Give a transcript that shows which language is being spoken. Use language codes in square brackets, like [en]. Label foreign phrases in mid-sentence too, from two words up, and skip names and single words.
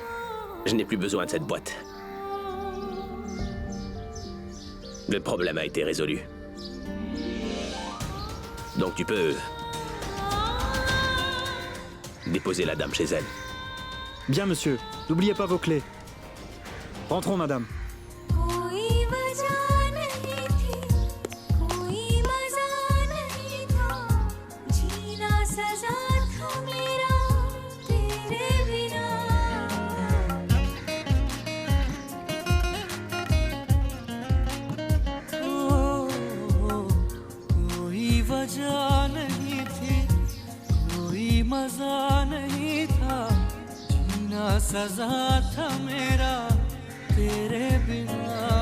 [fr] Je n'ai plus besoin de cette boîte. Le problème a été résolu. Donc tu peux... déposer la dame chez elle. Bien, monsieur. N'oubliez pas vos clés. Rentrons, madame. [hi] कोई वजह नहीं थी कोई मजा नहीं था जीना सजा था मेरा तेरे बिना कोई वजह नहीं थी कोई मजा नहीं था जीना सजा था मेरा तेरे बिना